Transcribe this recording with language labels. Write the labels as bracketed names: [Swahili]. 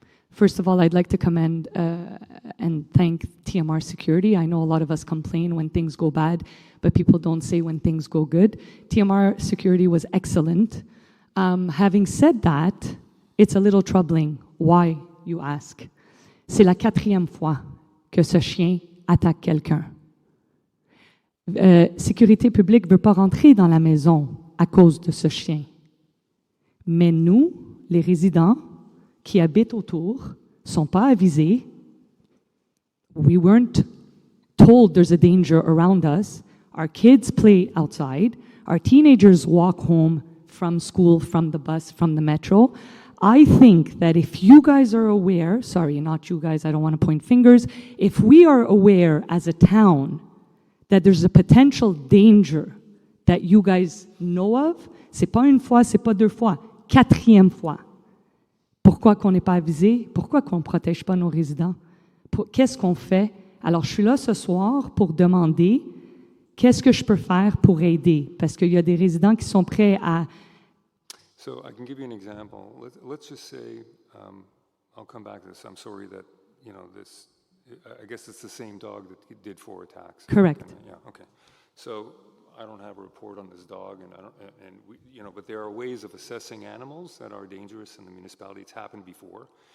[English] First of all, I'd like to commend and thank TMR Security. I know a lot of us complain when things go bad, but people don't say when things go good. TMR Security was excellent. Having said that, it's a little troubling. Why, you ask? [French] C'est la 4e fois que ce chien attaque quelqu'un. Sécurité publique ne veut pas rentrer dans la maison à cause de ce chien. Mais nous, les résidents, qui habitent autour, sont pas avisés. [English] We weren't told there's a danger around us. Our kids play outside. Our teenagers walk home from school, from the bus, from the metro. I think that if you guys are aware, sorry, not you guys, I don't want to point fingers, if we are aware as a town that there's a potential danger that you guys know of, [French] c'est pas une fois, c'est pas 2 fois, 4e fois. Pourquoi qu'on n'est pas avisé? Pourquoi qu'on ne protège pas nos résidents? Qu'est-ce qu'on fait? Alors, je suis là ce soir pour demander qu'est-ce que je peux faire pour aider? Parce qu'il y a des résidents qui sont prêts à... [English] So I can give you an example. Let's just say, I'll come back to this. I'm sorry that, this, I guess it's the same dog that did 4 attacks. Correct. Yeah, okay. So I don't have a report on this dog, but there are ways of assessing animals that are dangerous in the municipality. It's happened before.